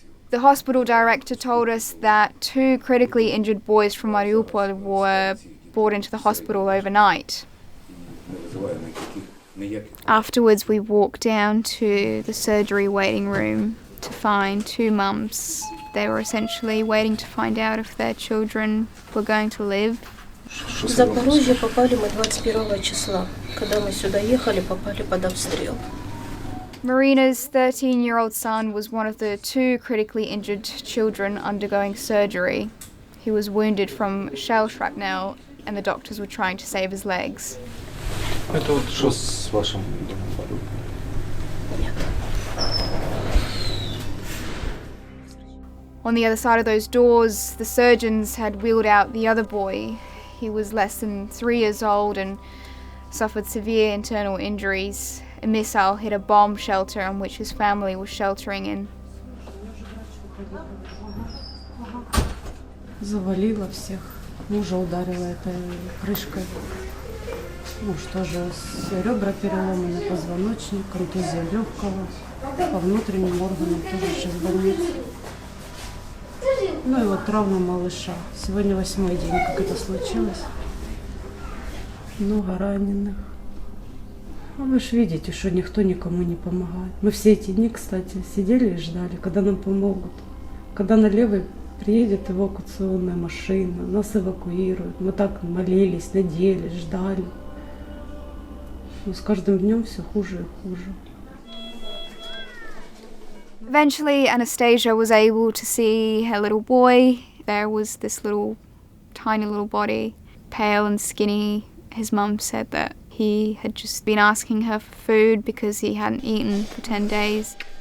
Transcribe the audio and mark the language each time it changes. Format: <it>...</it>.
<en>The hospital director told us that 2 critically injured boys from Mariupol were brought into the hospital overnight. Afterwards, we walked down to the surgery waiting room to find 2 mums. They were essentially waiting to find out if their children were going to live.</en> <ru>В Запорожье попали мы 21 числа. Когда мы сюда ехали, попали под обстрел.</ru> <en>Marina's 13-year-old son was one of the 2 critically injured children undergoing surgery. He was wounded from shell shrapnel and the doctors were trying to save his legs.</en> <ru>Это вот что с вашим домом? Нет.</ru> <en>On the other side of those doors, the surgeons had wheeled out the other boy. He was less than 3 years old and suffered severe internal injuries. A missile hit a bomb shelter on which his family was sheltering in.</en> <ru>Завалило всех. Мужа ударила этой крышкой. Муж тоже ребра переломаны, позвоночник, контузия легкого. По внутренним органам тоже сейчас в больнице. Ну и вот травма малыша. Сегодня 8-й день, как это случилось. Много раненых. А вы ж видите, что никто никому не помогает. Мы все эти дни, кстати, сидели и ждали, когда нам помогут. Когда на левой приедет эвакуационная машина, нас эвакуируют. Мы так молились, надеялись, ждали. Но с каждым днем все хуже и хуже.</ru> <en>Eventually, Anastasia was able to see her little boy. There was this tiny little body, pale and skinny. His mum said that he had just been asking her for food because he hadn't eaten for 10 days.</en>